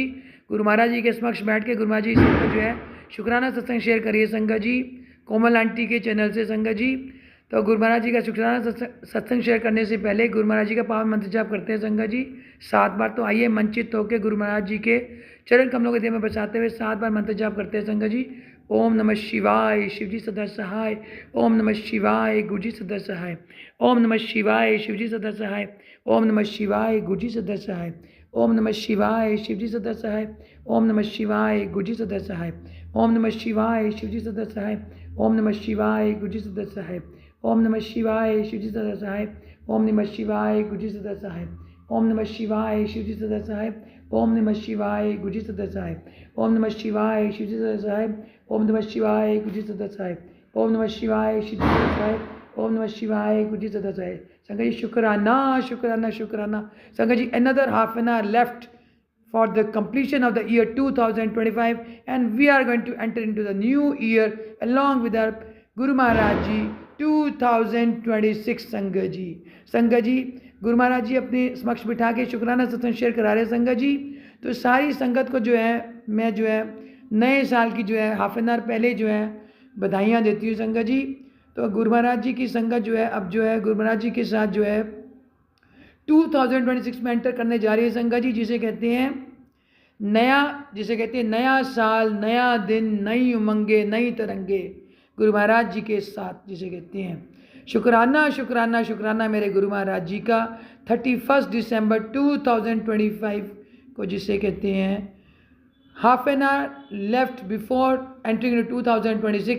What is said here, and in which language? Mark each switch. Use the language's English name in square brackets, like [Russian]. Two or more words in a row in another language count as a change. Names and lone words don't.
[Hindi] गुरु महाराज जी के समक्ष बैठ के गुरु महाराज जी संगत जो है शुक्राना सत्संग शेयर करिए संगत जी, कोमल आंटी के चैनल से संगत जी। तो गुरु महाराज जी का शुक्राना सत्संग शेयर करने से पहले गुरु महाराज जी का पावन मंत्र जाप करते हैं संगत जी 7 बार। तो आइए मंचित होकर गुरु महाराज जी के चरण कमलों के देह में बचाते हुए 7 बार मंत्र जाप करते हैं संगत जी। ओम नमः शिवाय, शिवजी सदा सहाय। ओम नमः शिवाय, गुरुजी सदा सहाय। ओम नमः शिवाय, शिवजी सदा सहाय। ओम नमः शिवाय, गुरुजी सदा सहाय। ओम नमः शिवाय, शिवजी सदा सहाय। ओम नमः शिवाय, गुरुजी सदा सहाय। ओम नमः शिवाय, शिवजी सदा सहाय। ओम नमः शिवाय, गुरुजी सदा सहाय। ओम नमः शिवाय, शिवजी सदा सहाय। ओम नमः शिवाय, गुरुजी सदा सहाय। ओम नमः शिवाय, शिवजी सदा सहाय। ओम नमः शिवाय, गुरुजी सदा सहाय। ओम नमः शिवाय, शिवजी सदा सहाय। ओम नमः शिवाय, गुरुजी सदा सहाय। ओम नमः शिवाय, शिवजी सदा सहाय। ओम नमः शिवाय, गुरुजी सदा सहाय। संगत जी शुक्राना शुक्राना शुक्राना। संगत जी [English] another half an hour left for the completion of the year 2025 and we are going to enter into the new year along with our Guru Maharaj Ji 2026 [Hindi] संगत जी। संगत जी गुरु महाराज जी अपने समक्ष बिठा के शुक्राना सत्संग शेयर करा रहे हैं संगत जी। तो सारी संगत को जो है मैं जो है नए साल की जो है [English] half an hour [Hindi] पहले जो है बधाइयाँ देती हूँ संगत जी। तो गुरु महाराज जी की संगत जो है अब जो है गुरु महाराज जी के साथ जो है 2026 में एंटर करने जा रही है संगत जी, जिसे कहते हैं नया साल, नया दिन, नई उमंगे, नई तरंगे गुरु महाराज जी के साथ, जिसे कहते हैं शुक्राना शुक्राना शुक्राना मेरे गुरु महाराज जी का 31 दिसंबर 2025 को, जिसे कहते हैं [English] half an hour left before entering in 2026.